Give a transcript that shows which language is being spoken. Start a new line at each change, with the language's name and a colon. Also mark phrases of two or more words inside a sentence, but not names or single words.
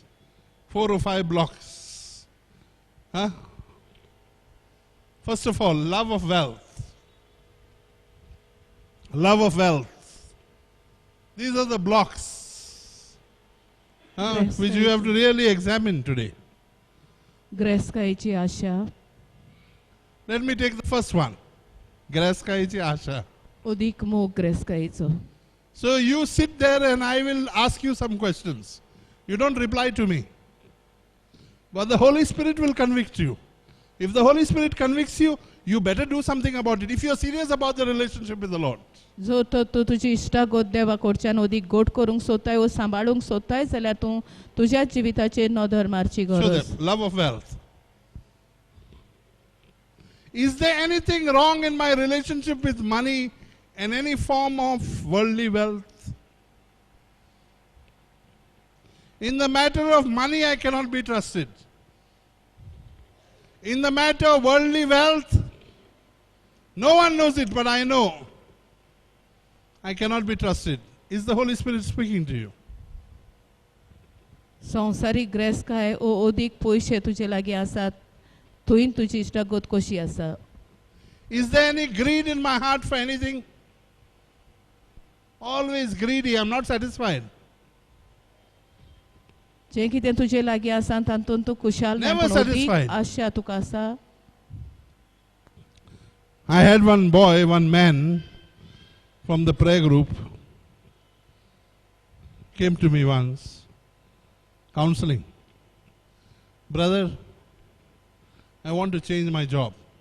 English: 4 or 5 blocks. First of all, love of wealth. Love of wealth. These are the blocks which you have to really examine today.
Konkani: ग्रेस्कायेची आशा.
English: Let me take the first one.
Konkani: Graskayichi Asha. उदीक मोग ग्रेस्कायेचो.
English: So you sit there and I will ask you some questions. You don't reply to me. But the Holy Spirit will convict you. If the Holy Spirit convicts you, you better do something about it. If you are serious about the relationship with the Lord.
Konkani: जो तो तूं तुजी इश्टागत देवा कडच्यान अदीक गोड करूंक सोदताय वा सांबाळूंक सोदताय जाल्यार तूं तुज्या जिविताचेर नदर मारची
English: Show
Konkani: गरज.
English: them love of wealth. Is there anything wrong in my relationship with money and any form of worldly wealth? In the matter of money, I cannot be trusted. In the matter of worldly wealth, no one knows it, but I know I cannot be trusted. Is the Holy Spirit speaking to you?
Konkani: संवसारीक ग्रेस काय ओ अदीक पयशे तुजे लागीं आसात थंय तुजी इश्टागत कशी आसा.
English: Is there any greed in my heart for anything? Always greedy, I'm not satisfied.
Konkani: जें कितें तुजे लागीं आसा तातूंत तूं खुशाल ना,
English: Never
Konkani: पूण अदीक
English: satisfied.
Konkani: आशा तुका आसा.
English: I had one boy, one man from the prayer group came to me once, counseling. Brother, I want to change my job.